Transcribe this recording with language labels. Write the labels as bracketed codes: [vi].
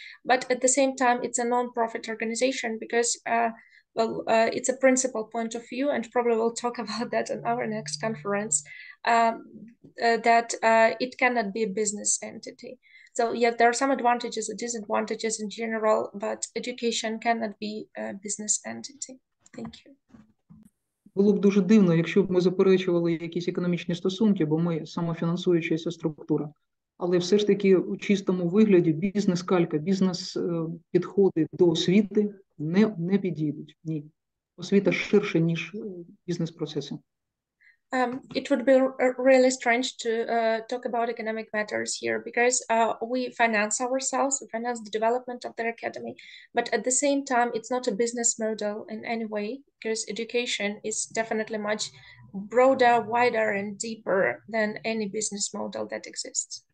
[en] But at the same time, it's a non-profit organization because, it's a principal point of view, and probably we'll talk about that in our next conference, that it cannot be a business entity. So yeah, there are some advantages and disadvantages in general, but education cannot be a business entity. Thank you. [uk] Було б дуже дивно, якщо б ми заперечували якісь економічні стосунки, бо ми самофінансуючася структура. Але все ж таки у чистому вигляді бізнес-калька, бізнес-підходи до освіти не підійдуть. Ні. Освіта ширше, ніж бізнес-процеси. [en] It would be really strange to talk about economic matters here because we finance ourselves, we finance the development of their academy, but at the same time, it's not a business model in any way because education is definitely much broader, wider, and deeper than any business model that exists.